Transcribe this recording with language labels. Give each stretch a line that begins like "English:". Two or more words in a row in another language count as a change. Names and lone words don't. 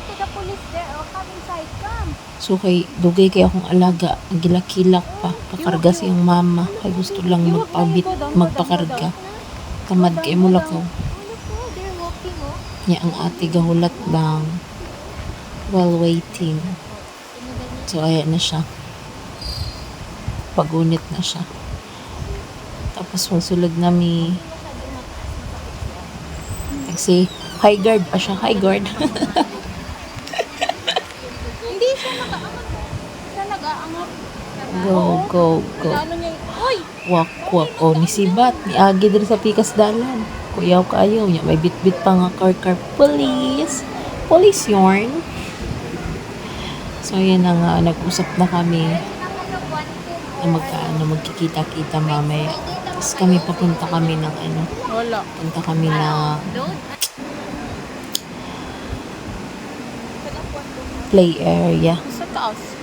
Cebuano: So kay dugay kay akong alaga, gilakilak pa, pakarga siyang mama. Kay gusto lang magpakarga. Tamad kay mo lakaw. Nya ang ate gahulat lang
English: while waiting.
Cebuano: So ayan na siya. Pagunit na siya. Tapos magsulog nami. Kasi
English: high guard
Cebuano: pa siya,
English: high guard. Go, go, go.
Cebuano: Wak, wak. O, misibat. Miagi din sa pikas dalan. Kuyaw kayo. May bit-bit pa nga car. Police.
Filipino: Police yarn. So, yan na nga. Nag-usap na kami. Na magkikita-kita mamaya. Tapos papunta kami ng punta kami na play area. Sa taas.